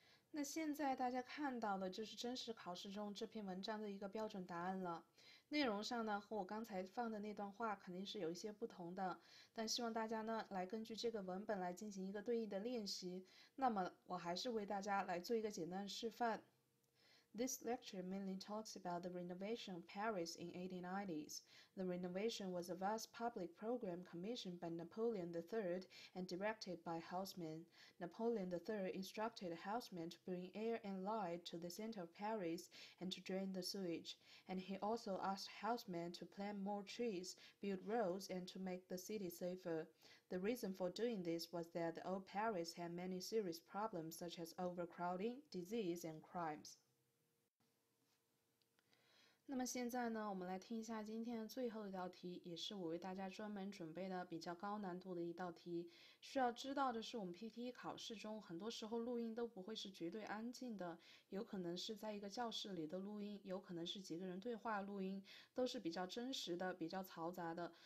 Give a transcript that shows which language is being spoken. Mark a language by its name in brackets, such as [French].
[Chinese] 那现在大家看到的就是真实考试中这篇文章的一个标准答案了。内容上呢和我刚才放的那段话肯定是有一些不同的，但希望大家呢来根据这个文本来进行一个对应的练习。那么我还是为大家来做一个简单的示范。 [English] This lecture mainly talks about the renovation of Paris in 1890s. The renovation was a vast public program commissioned by Napoleon III and directed by Haussmann. Napoleon III instructed Haussmann to bring air and light to the center of Paris and to drain the sewage. And he also asked Haussmann to plant more trees, build roads, and to make the city safer. The reason for doing this was that the old Paris had many serious problems such as overcrowding, disease, and crimes. [Chinese] 那么现在呢，我们来听一下今天的最后一道题，也是我为大家专门准备的比较高难度的一道题。需要知道的是，我们 PTE 考试中，很多时候录音都不会是绝对安静的，有可能是在一个教室里的录音，有可能是几个人对话录音，都是比较真实的、比较嘈杂的。